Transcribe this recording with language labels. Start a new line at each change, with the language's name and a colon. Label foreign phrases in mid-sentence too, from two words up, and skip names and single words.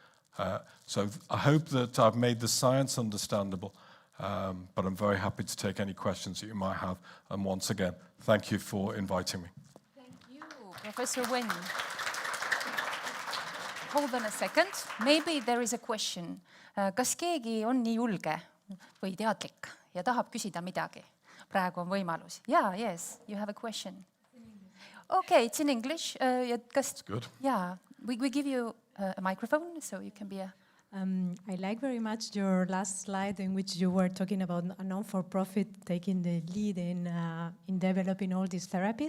English: So I hope that I've made the science understandable, but I'm very happy to take any questions that you might have. And once again, thank you for inviting me. Thank you, Professor Wen. Hold on a second. Maybe there is a question.
Estonian: Kas keegi on nii julge või teadlik ja tahab küsida midagi? Praegu on võimalus.
English: Yeah, yes, you have a question. Okay, it's in English. That's good. Yeah, we give you a microphone so you can be a... I like very much your last slide in which you were talking about a non-for-profit taking the lead in developing all these therapies.